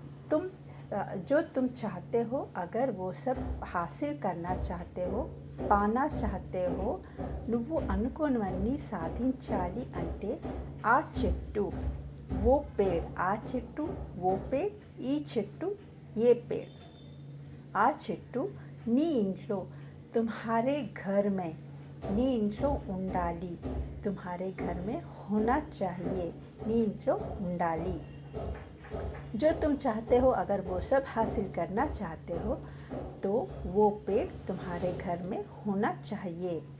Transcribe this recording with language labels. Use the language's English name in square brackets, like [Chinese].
[Hindi] तुम जो तुम चाहते हो, अगर वो सब हासिल करना चाहते हो, पाना चाहते हो. [Telugu] నువ్వు అనుకోనివన్నీ సాధించాలి అంటే, ఆ చెట్టు, [Hindi] वो पेड़, [Telugu] ఆ చెట్టు, वो पेड़, ఈ చెట్టు, [Hindi] ये पेड़. [Telugu] ఆ చెట్టు నీ ఇంట్లో, [Hindi] तुम्हारे घर में, [Telugu] నీ ఇంట్లో ఉండాలి. [Hindi] तुम्हारे घर में होना चाहिए, [Telugu] నీ ఇంట్లో ఉండాలి. [Hindi] जो तुम चाहते हो, अगर वो सब हासिल करना चाहते हो, तो वो पेड़ तुम्हारे घर में होना चाहिए.